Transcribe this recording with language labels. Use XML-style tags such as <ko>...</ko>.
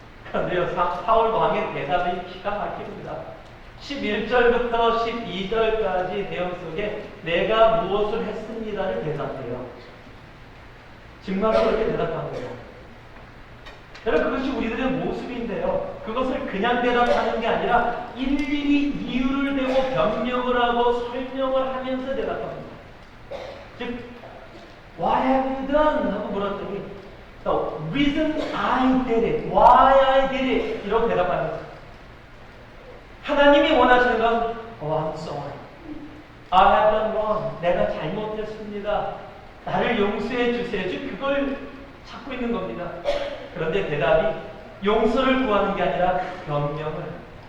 <ko>그런데요, 사울 왕의 대답이 기가 막힙니다. 11절부터 12절까지 내용 속에 내가 무엇을 했습니다를 대답해요. 정말 그렇게 대답한 거예요. 여러분, 그것이 우리들의 모습인데요. 그것을 그냥 대답하는 게 아니라 일일이 이유를 대고 변명을 하고 설명을 하면서 대답합니다. 즉,</ko> <en>What have you done?</en> <ko>하고 물었더니</ko> <en>The reason I did it, why I did it</en> <ko>이렇게 대답하는 거예요. 하나님이 원하시는 건</ko> <en>I'm sorry, I have done wrong,</en> <ko>내가 잘못했습니다, 나를 용서해 주세요. 즉 그걸 찾고 있는 겁니다. 그런데 대답이 용서를 구하는 게 아니라 변명을.</ko>